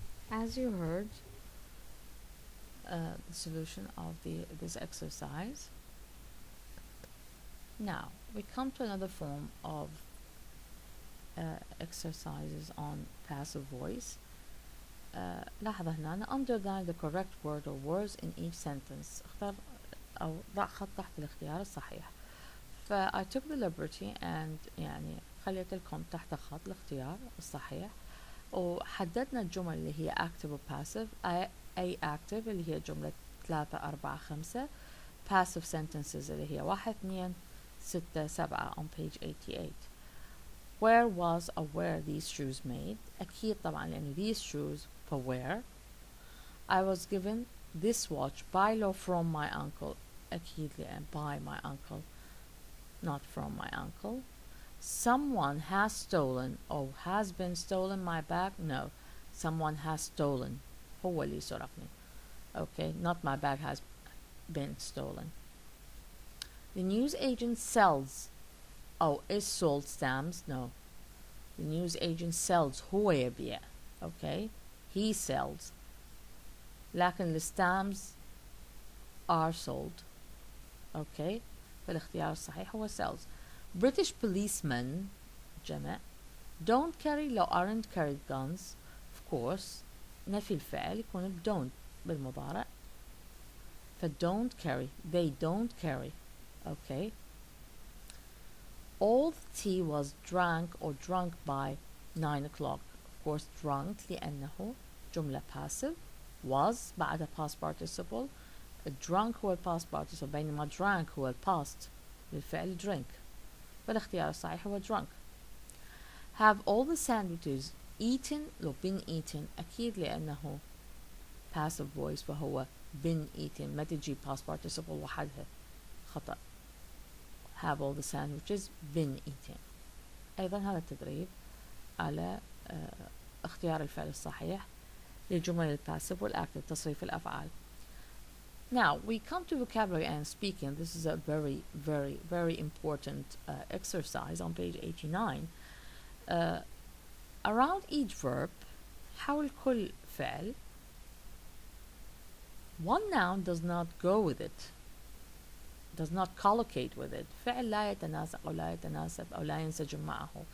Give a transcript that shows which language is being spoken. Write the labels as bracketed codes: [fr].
[en] As you heard, the solution of this exercise. Now, we come to another form of exercises on passive voice. [ar] لاحظ هنا [en] underline the correct word or words in each sentence. [ar] اختار أو ضع خط تحت الاختيار الصحيح. [en] I took the liberty and [ar] يعني خليت لكم تحت خط الاختيار الصحيح، وحددنا الجمل اللي هي active و passive. أي active اللي هي جملة 3 4 5، passive sentences اللي هي 1 2 6 7 [en] on page 88. Where was or were these shoes made؟ [ar] أكيد طبعا لأن [en] these shoes for where. I was given this watch by law from my uncle. [ar] أكيد لأن [en] by my uncle, not from my uncle. Someone has stolen or has been stolen my bag. No, someone has stolen. [ar] هو اللي سرقني. [en] Okay, not my bag has been stolen. The news agent sells. Oh, is sold stamps? No. The news agent sells [ar] هو يبيع. [en] Okay. he sells. لكن الstamps are sold. okay. [ar] فالاختيار الصحيح هو sells. [en] British policemen جمع don't carry لو aren't carried guns. of course [ar] نفي الفعل يكون don't بالمضارع. [en] ف don't carry, they don't carry. okay. All the tea was drank or drunk by 9 o'clock. of course drunk لأنه جملة passive. was بعدها past participle. drunk هو past participle بينما drank هو past للفعل drink. [ar] فالاختيار الصحيح هو drunk. [en] Have all the sandwiches eaten لو been eaten [ar] أكيد لأنه [en] passive voice فهو been eaten ما تجي past participle وحدها خطأ. Have all the sandwiches been eaten. [ar] أيضا هذا التدريب على اختيار الفعل الصحيح للجمل الباسيف والactive تصريف الأفعال. [en] Now we come to vocabulary and speaking. This is a very important exercise on page 89. Around each verb [ar] حول كل فعل. [en] One noun does not go with it, does not collocate with it. [ar] فعل لا يتناسق أو لا يتناسب أو لا ينسجم معه.